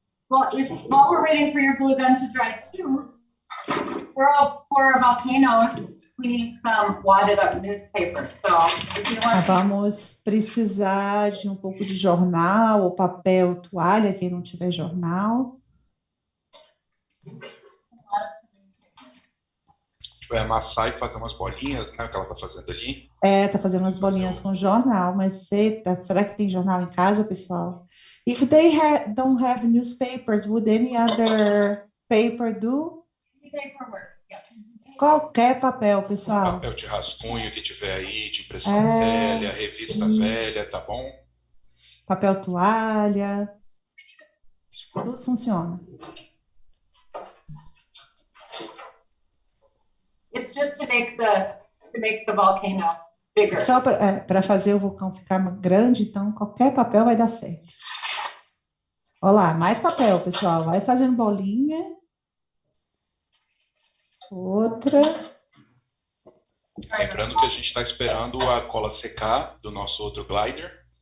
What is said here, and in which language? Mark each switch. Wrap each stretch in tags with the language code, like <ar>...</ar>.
<en>Well, while we're waiting for your glue gun to dry too, for volcanoes, we need some wadded up newspaper. So if you want</en> <pt>Vamos precisar de um pouco de jornal ou papel, toalha, quem não tiver jornal. Vai amassar e fazer umas bolinhas, né? O que ela tá fazendo ali. Tá fazendo umas bolinhas com jornal, mas será que tem jornal em casa, pessoal?</pt> <en>If they don't have newspapers, would any other paper do? paperwork, yeah.</en> <pt>Qualquer papel, pessoal. Papel de rascunho que tiver aí, de impressão velha, revista velha, tá bom? Papel toalha. Acho que tudo funciona.</pt> <en>It's just to make the volcano bigger.</en> <pt>Só para fazer o vulcão ficar grande, então qualquer papel vai dar certo. Olha lá, mais papel, pessoal. Vai fazendo bolinha. Outra. Lembrando que a gente está esperando a cola secar do nosso outro glider.</pt>